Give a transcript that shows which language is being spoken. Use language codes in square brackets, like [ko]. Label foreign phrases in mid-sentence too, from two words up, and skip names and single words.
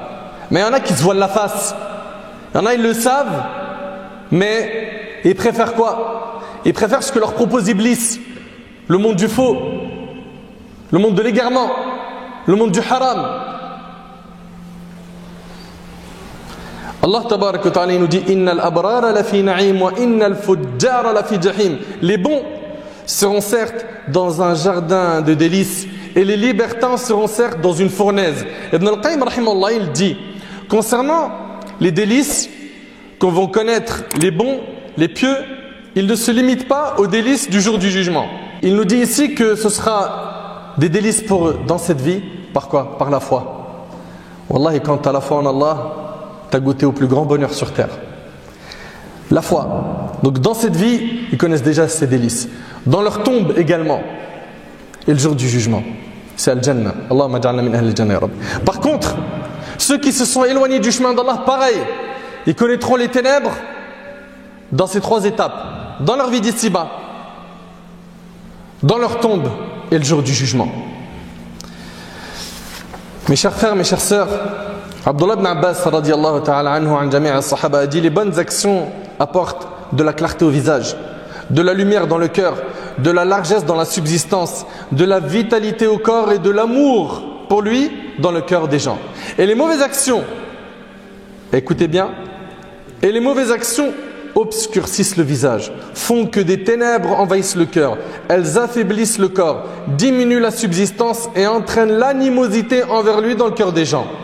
[fr] Mais il y en a qui se voilent la face. Il y en a, ils le savent, mais ils préfèrent quoi? Ils préfèrent ce que leur propose Iblis, le monde du faux, le monde de l'égarement, le monde du haram. [ar] Allah tabarak wa ta'ala [fr] nous dit [ar] innal abrara la fi na'im wa innal fujjara la fi jahim. [fr] Les bons seront certes dans un jardin de délices et les libertins seront certes dans une fournaise. Ibn al-Qayyim rahimahullah, il dit concernant les délices qu'on va connaître les bons, les pieux, ils ne se limitent pas aux délices du jour du jugement. Il nous dit ici que ce sera des délices pour eux dans cette vie. Par quoi? Par la foi. Wallahi, quand tu as la foi en Allah, tu as goûté au plus grand bonheur sur terre. La foi. Donc dans cette vie, ils connaissent déjà ces délices. Dans leur tombe également. Et le jour du jugement, c'est Al-Jannah. [ar] Allahumma ja'alna min ahli al-Jannah ya Rabb. [fr] Par contre, ceux qui se sont éloignés du chemin d'Allah, pareil, ils connaîtront les ténèbres dans ces 3 étapes. Dans leur vie d'ici-bas, dans leur tombe et le jour du jugement. Mes chers frères, mes chères sœurs, Abdullah ibn Abbas [ar] radiyallahu ta'ala anhu an jami' as-sahaba [fr] a dit les bonnes actions apportent de la clarté au visage, de la lumière dans le cœur, de la largesse dans la subsistance, de la vitalité au corps et de l'amour pour lui dans le cœur des gens. Et les mauvaises actions, écoutez bien, et les mauvaises actions obscurcissent le visage, font que des ténèbres envahissent le cœur, elles affaiblissent le corps, diminuent la subsistance et entraînent l'animosité envers lui dans le cœur des gens.